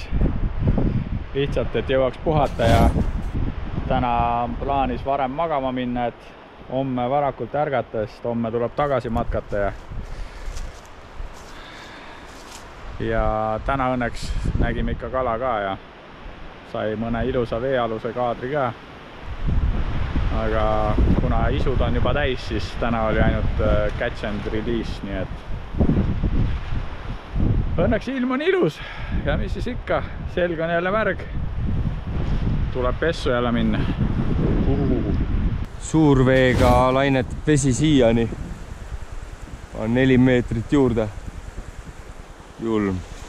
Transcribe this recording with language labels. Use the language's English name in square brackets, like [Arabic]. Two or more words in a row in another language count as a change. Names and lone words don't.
[Estonian] Lihtsalt, et jõuaks puhata ja täna on plaanis varem magama minna, et homme varakult ärgata, sest homme tuleb tagasi matkata ja täna õnneks nägime ikka kala ka ja sai mõne ilusa veealuse kaadri ka. Aga kuna isud on juba täis, siis täna oli ainult [English] catch and release, [Estonian] nii et õnneks ilm on ilus ja mis siis ikka, selg on jälle märg. Tuleb pessu jälle minna. Suurveega lainetab vesi siiani. On 4 meetrit juurde. Julm.